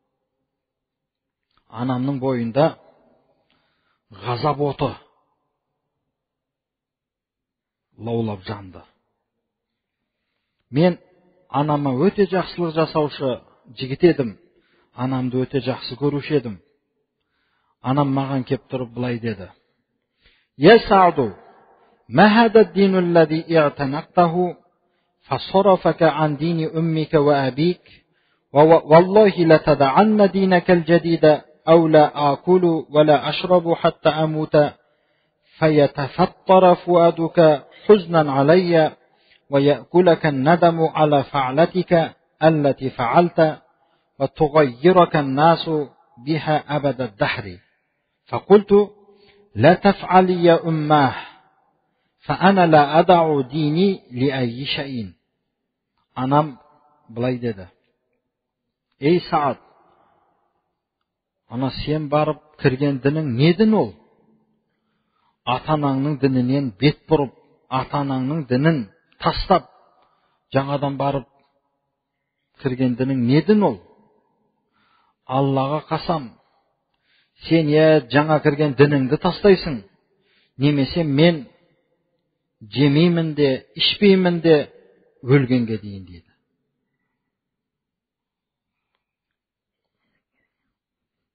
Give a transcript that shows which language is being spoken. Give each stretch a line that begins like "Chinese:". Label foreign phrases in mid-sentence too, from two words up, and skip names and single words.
Kazakh: Анамның бойында ғазап оты лаулап жанды. Мен анама өте жақсылық жасаушы жігіт едім. Анамды өте жақсы көруші едім. Анам маған кеп тұрып былай деді.
Arabic: يا سعد، ما هذا الدين الذي اعتنقته فصرفك عن دين أمك وأبيك والله لتدعن دينك الجديد أو لا آكل ولا أشرب حتى أموت فيتفطر فؤادك حزنا علي ويأكلك الندم على فعلتك التي فعلت وتغيرك الناس بها أبد الدهر. فقلت لا تفعلي يا أماه فأنا لا أدع ديني لأي شيء.
Kazakh: Anam былай dedi. Ey Saad, ana sen barып кірген дінің не дін ол? Ата-анаңның дінінен бет бұрып, ата-анаңның дінін тастап, жаңадан барып кірген дінің не дін ол? Аллаға қасам, сен жаңа кірген дініңді тастайсың, немесе мен жемеймін де, ішпеймін де өлгенге дейін дейді.